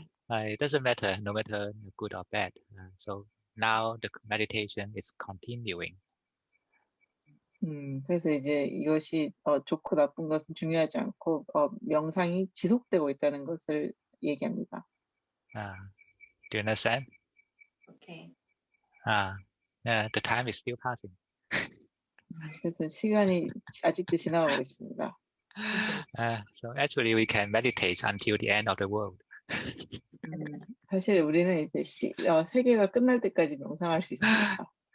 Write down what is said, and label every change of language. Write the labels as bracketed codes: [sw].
[en] It doesn't matter, no matter good or bad. So now the meditation is continuing. [ko] 그래서 이제 이것이 좋고 나쁜 것은 중요하지 않고 명상이 지속되고 있다는 것을 얘기합니다. [en] Do you understand? Okay. The time is still passing. [ko] 그래서 시간이 아직도 지나가고 있습니다. [en] So actually we can meditate until the end of the world. [ko] 사실 우리는 이제 세계가 끝날 때까지 명상할 수 있습니다.